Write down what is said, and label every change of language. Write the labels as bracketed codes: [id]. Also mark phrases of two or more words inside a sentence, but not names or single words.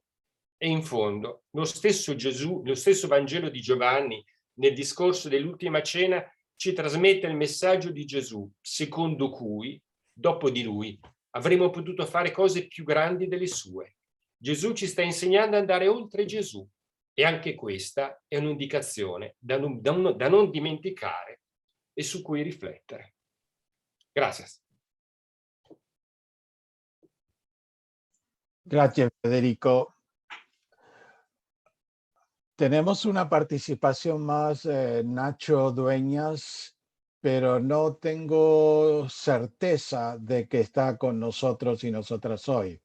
[it] E in fondo, lo stesso Gesù, lo stesso Vangelo di Giovanni, nel discorso dell'ultima cena, ci trasmette il messaggio di Gesù, secondo cui, dopo di lui, avremmo potuto fare cose più grandi delle sue. Gesù ci sta insegnando ad andare oltre Gesù e anche questa è un'indicazione da non dimenticare e su cui riflettere. Grazie. [es] Gracias, Federico. Tenemos una participación más, Nacho Dueñas, pero no tengo certeza de que está con nosotros y nosotras hoy.